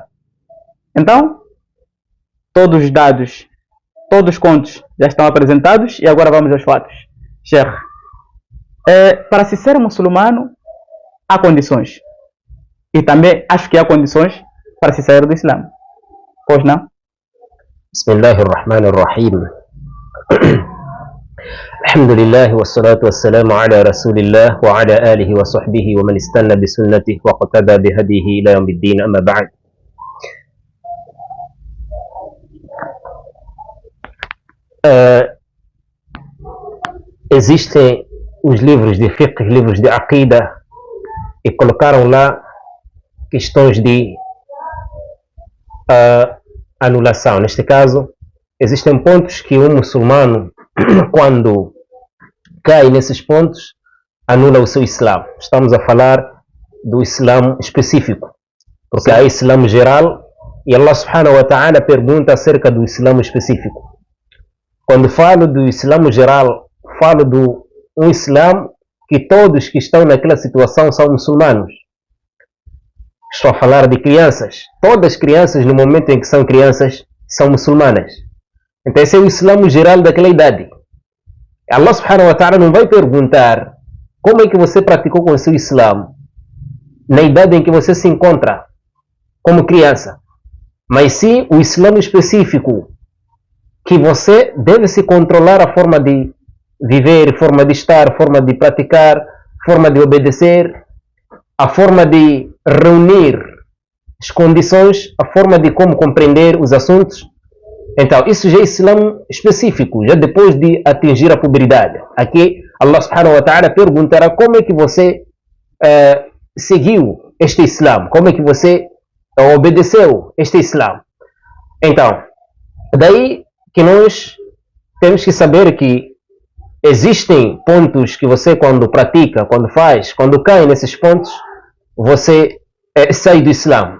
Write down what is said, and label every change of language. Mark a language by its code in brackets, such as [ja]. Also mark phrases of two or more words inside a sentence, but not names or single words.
[pt] Então, todos os dados, todos os contos já estão apresentados e agora vamos aos fatos. Sheikh, para se ser muçulmano, há condições. E também acho que há condições para se sair do Islã. Pois não? [ar] بسم الله الرحمن الرحيم. الحمد لله والصلاة والسلام على رسول الله وعلى آله وصحبه ومن استن بسنته واقتدى بهديه إلى يوم الدين، أما بعد. [pt] Existem os livros de fiqh, livros de aqida, e colocaram lá questões de anulação. Neste caso, existem pontos que um muçulmano, quando cai nesses pontos, anula o seu Islã. Estamos a falar do Islã específico, porque há Islã geral e Allah [ar] سبحانه وتعالى [pt] pergunta acerca do Islã específico. Quando falo do Islã geral, falo do um Islã que todos que estão naquela situação são muçulmanos. Estou a falar de crianças. Todas as crianças, no momento em que são crianças, são muçulmanas. Então esse é o Islã geral daquela idade. Allah [ar] سبحانه وتعالى [pt] não vai perguntar como é que você praticou com o seu Islã na idade em que você se encontra como criança, mas sim o Islã específico, que você deve se controlar a forma de viver, forma de estar, forma de praticar, forma de obedecer, a forma de reunir as condições, a forma de como compreender os assuntos. Então, isso já é Islã específico, já depois de atingir a puberdade. Aqui, Allah [ar] سبحانه وتعالى [pt] perguntará como é que você seguiu este Islã, como é que você obedeceu este Islã. Então, daí que nós temos que saber que existem pontos que você, quando pratica, quando faz, quando cai nesses pontos, você sai do Islã.